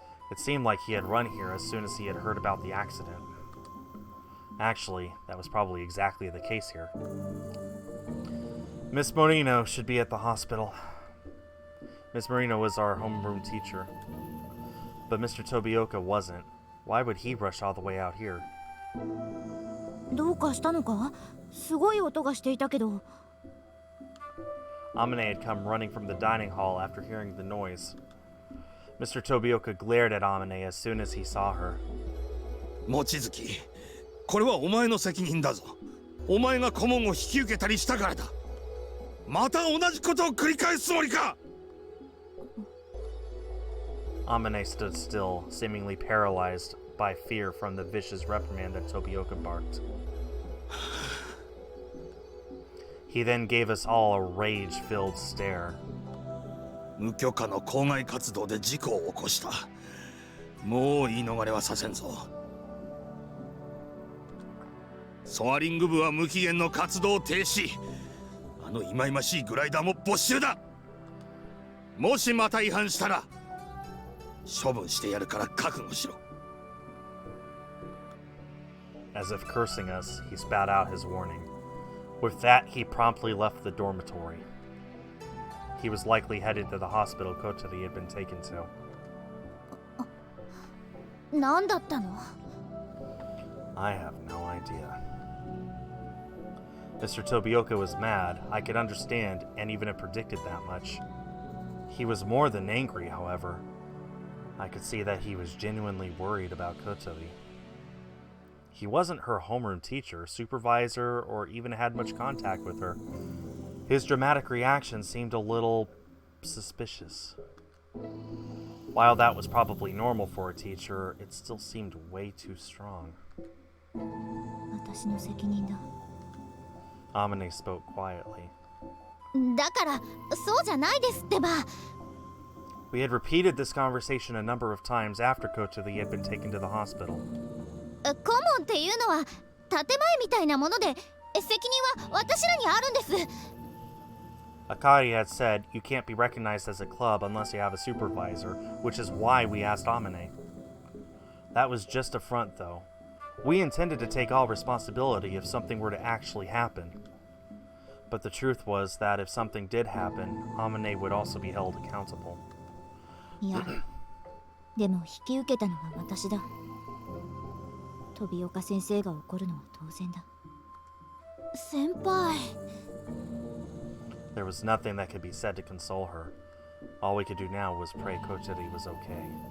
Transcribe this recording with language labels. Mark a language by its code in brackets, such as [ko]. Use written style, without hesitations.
[en] It seemed like he had run here as soon as he had heard about the accident. Actually, that was probably exactly the case here. Miss Morino should be at the hospital. Miss Morino was our homeroom teacher. But Mr. Tobioka wasn't. Why would he rush all the way out here? [ja] どうかしたのか? すごい音がしていたけど。 [en] Amane had come running from the dining hall after hearing the noise. Mr. Tobioka glared at Amane as soon as he saw her. [ja] 望月、これはお前の責任だぞ。お前が顧問を引き受けたりしたからだ。また同じことを繰り返すつもりか。 [en] Amane stood still, seemingly paralyzed by fear from the vicious reprimand that Tobioka barked. He then gave us all a rage-filled stare. [ja] 無許可の校外活動で事故を起こした。もう言い逃れはさせんぞ。ソアリング部は無期限の活動停止。あの忌々しいグライダーも没収だ。もしまた違反したら処分してやるから覚悟しろ。 [en] As if cursing us, he spat out his warning. With that, he promptly left the dormitory. He was likely headed to the hospital Kotori had been taken to. [ja] 何だったの？ [en] I have no idea. Mr. Tobioka was mad. I could understand and even have predicted that much. He was more than angry, however. I could see that he was genuinely worried about Kotori. He wasn't her homeroom teacher, supervisor, or even had much contact with her. His dramatic reaction seemed a little suspicious. While that was probably normal for a teacher, it still seemed way too strong. [ja] 私の責任だ。 [en] Amane spoke quietly. [ja] だからそうじゃないですってば。 [en] We had repeated this conversation a number of times after Kotori had been taken to the hospital. [ja] 顧問っていうのは建前みたいなもので、責任は私らにあるんです。 [en] Akari had said, you can't be recognized as a club unless you have a supervisor, which is why we asked Amane. That was just a front, though. We intended to take all responsibility if something were to actually happen. But the truth was that if something did happen, Amane would also be held accountable. [ja] いや、でも引き受けたのは私だ。飛岡先生が怒るのは当然だ。先輩。 [en] There was nothing that could be said to console her. All we could do now was pray Kotori was okay.